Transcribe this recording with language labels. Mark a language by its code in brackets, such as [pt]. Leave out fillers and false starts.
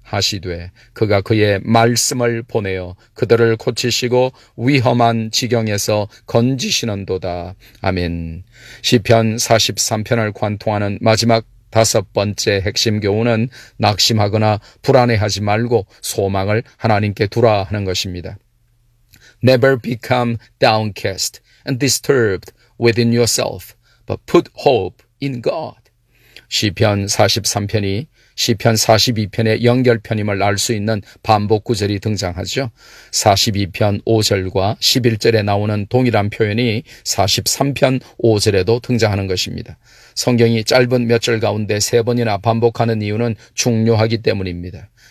[ko] 하시되 그가 그의 말씀을 보내어 그들을 고치시고 위험한 지경에서 건지시는도다. 아멘. 시편 43편을 관통하는 마지막 다섯 번째 핵심 교훈은 낙심하거나 불안해하지 말고 소망을 하나님께 두라 하는 것입니다. [en] Never become downcast and disturbed within yourself, but put hope in God. [ko] 시편 43편이 시편 42편의 연결편임을 알 수 있는 반복 구절이 등장하죠. 42편 5절과 11절에 나오는 동일한 표현이 43편 5절에도 등장하는 것입니다. 성경이 짧은 몇 절 가운데 세 번이나 반복하는 이유는 중요하기 때문입니다.